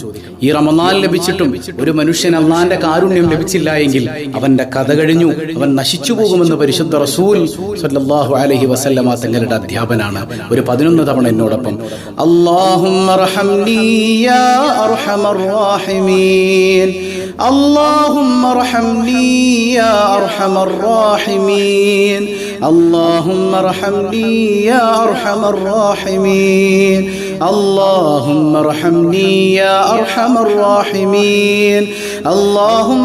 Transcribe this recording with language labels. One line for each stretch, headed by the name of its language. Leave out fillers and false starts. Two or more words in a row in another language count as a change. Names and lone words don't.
Malayalam: ഈ റമദാൻ ലഭിച്ചിട്ടും ഒരു മനുഷ്യൻ അല്ലാഹുവിന്റെ കാരുണ്യം ലഭിച്ചില്ല എങ്കിൽ അവന്റെ കഥ കഴിഞ്ഞു, അവൻ നശിച്ചു പോകുമെന്ന് പരിശുദ്ധ റസൂൽ
Arabic: صلى الله عليه وسلم
Malayalam: തങ്ങളുടെ അധ്യാപനാണ്. ഒരു 11 തവണ എന്നോടൊപ്പം
Arabic: اللهم ارحمني يا أرحم الراحمين, اللهم ارحمني يا أرحم الراحمين، اللهم ارحمني يا أرحم الراحمين، اللهم ارحمني يا أرحم الراحمين، اللهم